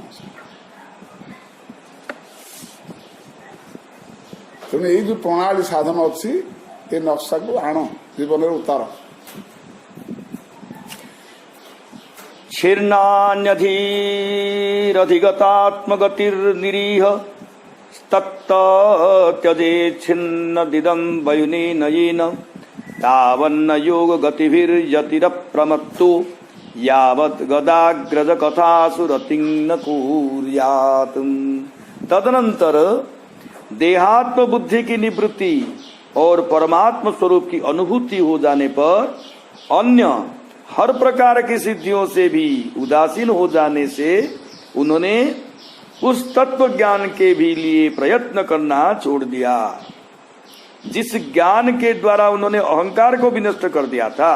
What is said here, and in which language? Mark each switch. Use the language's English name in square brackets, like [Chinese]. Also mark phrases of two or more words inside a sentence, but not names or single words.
[Odia] ତେଣୁ ଏଇ ଯୋଉ ପ୍ରଣାଳୀ ସାଧନ ଅଛି, ଏ ନକ୍ସାକୁ ଆଣ ଜୀବନରେ ଉତାର। [Sanskrit] ଛିର୍ନାନ୍ୟଧୀରधिଗତାତ୍ମଗତିର୍ନିରୀହ तत्त्यजे छिन्न दिदं वयुनेन येन तावन्न योग गतिभिर्यतिरप्रमत्तो यावत् गदाग्रज कथासु रतिं न कुर्यात्। [Hindi] तदनंतर देहात्म बुद्धि की निवृत्ति और परमात्म स्वरूप की अनुभूति हो जाने पर अन्य हर प्रकार की सिद्धियों से भी उदासीन हो जाने से उन्होंने उस तत्व ज्ञान के भी लिए प्रयत्न करना छोड़ दिया, जिस ज्ञान के द्वारा उन्होंने अहंकार को भी नष्ट कर दिया था।